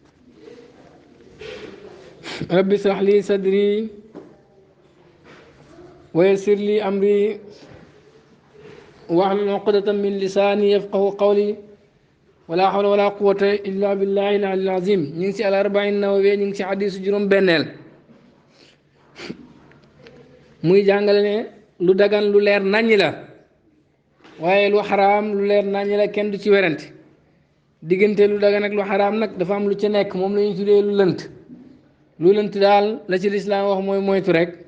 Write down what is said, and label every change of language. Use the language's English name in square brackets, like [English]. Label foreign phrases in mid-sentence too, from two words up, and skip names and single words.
[Arabic] رب اشرح لي صدري ويسر لي أمري واحلل عقدة من لساني يفقه قولي ولا حول ولا قوة إلا بالله العلي العظيم. نيجي على 40 Nawawi نيجي حديث [Wolof] juróom benneel muy jàngale ne lu dagan lu leer naññ la waaye lu xaraam lu leer naññ la kenn du ci werante diggante lu dagan ak lu xaraam nag dafa am lu ci nekk moom la ñuy tuddee lu lënt daal la ci lislaam wax mooy moytu rek